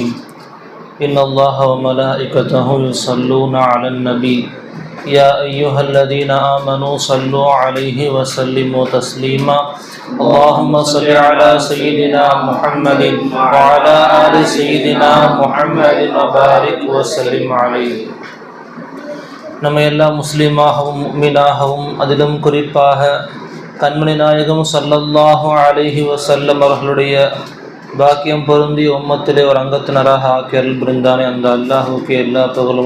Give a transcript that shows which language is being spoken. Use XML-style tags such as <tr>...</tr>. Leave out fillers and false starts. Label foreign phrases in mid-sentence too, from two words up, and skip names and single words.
<ar>إن الله وملائكته يصلون على النبي يا أيها الذين آمنوا صلوا عليه وسلموا تسليما. اللهم صل على سيدنا محمد وعلى آل سيدنا محمد وبارك وسلم عليه.</ar> <ta>நம்ம எல்லாம் முஸ்லீமாகவும் முஃமினாகவும் அதிலும் குறிப்பாக கண்மணி நாயகம்</ta> <ar>صلى الله عليه وسلم</ar> <ta>அவர்களுடைய பாக்கியம் பொருந்திய உம்மத்திலே ஒரு அங்கத்தினராக ஆக்கியல் புரிந்தானே அந்த அல்லாஹுக்கு எல்லா புகழும்.</ta>